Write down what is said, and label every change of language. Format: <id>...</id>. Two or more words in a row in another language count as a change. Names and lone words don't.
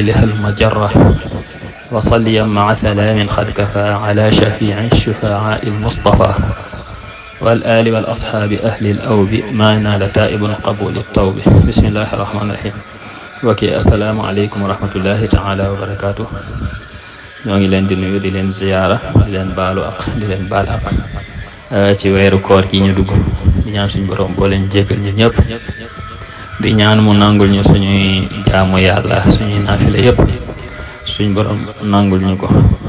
<ar>لها المجرة وصليا مع سلام قد كفى على شفيع الشفعاء المصطفى والآل والأصحاب أهل الأوب ما نال تائب قبول التوب بسم الله الرحمن الرحيم وكي السلام عليكم ورحمة الله تعالى وبركاته</ar> <wo>ñoo ngi leen di nuyu di leen ziyaara di leen baalu ak di leen baal ak ci weeru koor gi ñu dugg di ñaan suñu borom boo leen jéggal ñu ñëpp di ñaan mu nangul ñu suñuy jaamu yàlla suñuy naafile yëpp suñu borom nangul ñu ko</wo>